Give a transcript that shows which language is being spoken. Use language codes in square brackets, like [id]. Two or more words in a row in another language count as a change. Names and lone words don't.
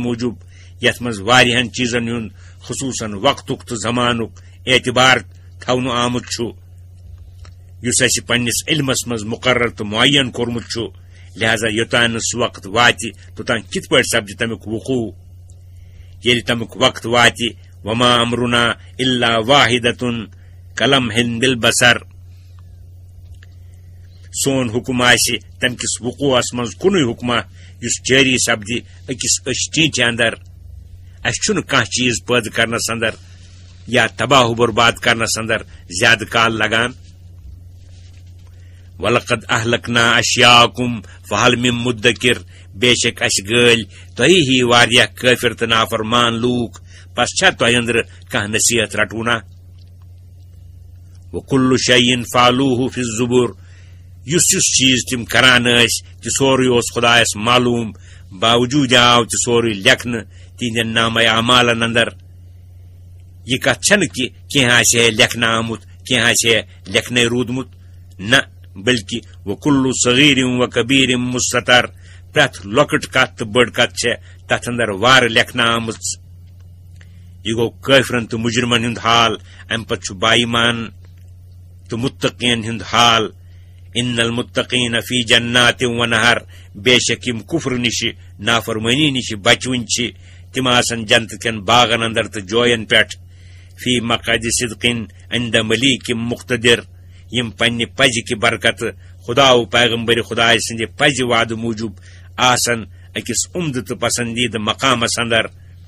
[ks] موٗجوٗب یتھ منٛز واریاہن چیٖزن ہُنٛد خصوٗصن وقتُک تہٕ زمانُک اعتبار تھاونہٕ آمُت چھُ یُس اسہِ پننِس علمس منٛز مقرر تہٕ معین کوٚرمُت چھُ لہذا یوٚتانۍ نہٕ سُہ وقت واتہِ توٚتانۍ کِتھ پٲٹھۍ سپدِ تمیُک وقوع ییٚلہِ تمیُک وقت واتہِ [ar] وما امرنا الا واحدۃ کلمح بالبصر [ks] سون حکم آسہِ تمہِ کِس وقوعس منٛز کُنُے حکمہ یُس جٲری سپدِ أکِس أچھ ٹیٖنٛچہِ اندر اسہِ چھُنہٕ کانٛہہ چیٖز پٲدٕ کرنس اندر یا تباہ و برباد کرنس اندر زیادٕ کال لگان [ar] وَلَقَدْ أَهْلَكْنَا أَشْيَاءَكُمْ فَهَلْ مِن مُدَّكِرٍ [ks] بے شک اسہِ گٲلۍ تۄہی ہی واریاہ کٲفر تہٕ نافرمان لوٗکھ پس چھا تۄہہِ أنٛدرٕ کانٛہہ نصیحت رٹونا [ar] وَكُلُّ شَيْءٍ فَعَلُوهُ فِي الزُّبُرِ [ks] یُس یُس چیٖز تِم کران ٲسۍ تہِ سورُے اوس خۄدایس معلوٗم باوجوٗد آو تہِ سورُے لیکھنہٕ تِہنٛدٮ۪ن نامے اعمالن اندر یہِ کتھ چھنہٕ کہِ کینٛہہ آسہِ ہے لیکھنہٕ آمُت کینٛہہ آسہِ ہے لیکھنے روٗدمُت نہ بلکہ [ar] وَكُلُّ صغیٖرٍ وَكَبیٖرٍ مُسْتَطَر [ks] پرٛٮ۪تھ لۄکٕٹ کتھ تہٕ بٔڑ کتھ چھےٚ تتھ اندر وارٕ لیکھنہٕ آمٕژ یہ گوٚو کٲفرن تہٕ مُجرمن ہُنٛد حال امہِ پتہٕ چھُ باایمان تہٕ مُتقین ہُنٛد حال [ar] ان المتقین فی جنات ونہر [ks] بے شک یم کفر نشہِ نافرمٲنی نشہِ بچوٕنۍ چھِ تِم آسن جنتہٕ کٮ۪ن باغن اندر تہٕ جوین پٮ۪ٹھ [ar] فی مقعد صدق عند ملیک مقتدر [ks] یم پننہِ پزِ کہِ برکتہٕ خدا و پیغمبر خدایہِ سٕنٛدِ پزِ وعدٕ موٗجوٗب آسن أکِس عمدٕ تہٕ پسندیدٕ مقامس اندر